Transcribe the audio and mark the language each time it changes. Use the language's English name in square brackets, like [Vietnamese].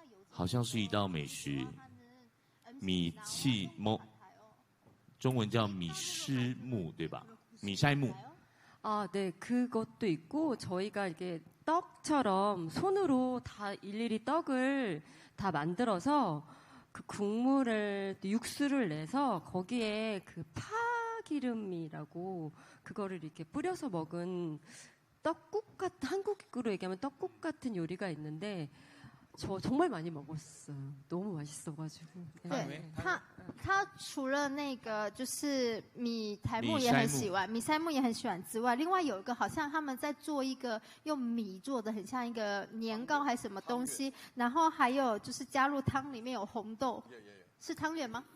[Chinese] 好像是一道美食，米气木，中文叫米湿木，对吧？米筛木。 [Korean] 네, 그것도 있고 저희가 이게 떡처럼 손으로 다 일일이 떡을 다 만들어서 그 국물을 육수를 내서 거기에 그 파기름이라고 그거를 이렇게 뿌려서 먹은 떡국 같은 한국으로 얘기하면 떡국 같은 요리가 있는데. 저 정말 많이 먹었어요. 너무 맛있어가지고. [Chinese] 对，他除了那个就是米苔木也很喜欢，米筛木也很喜欢之外，另外有一个好像他们在做一个用米做的，很像一个年糕还是什么东西，然后还有就是加入汤里面有红豆，是汤圆吗？